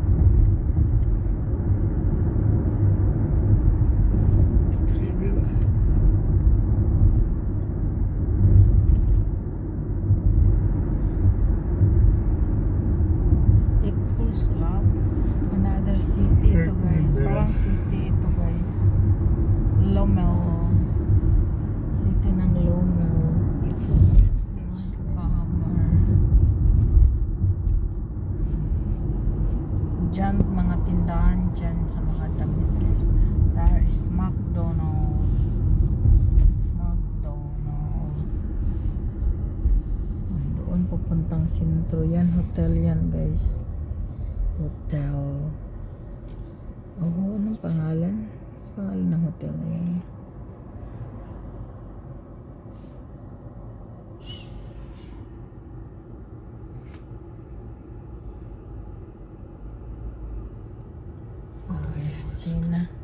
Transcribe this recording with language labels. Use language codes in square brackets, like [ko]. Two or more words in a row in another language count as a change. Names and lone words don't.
[nl] Die driewieler. Ik voel slaap. [en] Another city [tl] ito guys. Parang city ito guys. Lommel. City ng Lommel. [nl] Ik voel me niet meer slaap. Kamer. [tl] Diyan mga tindahan dyan sa mga damit guys. [en] There is McDonald. [tl] Doon pupuntang sentro. Yan, hotel yan guys. Hotel. Oh, anong pangalan? Pangalan ng hotel na yan. Na.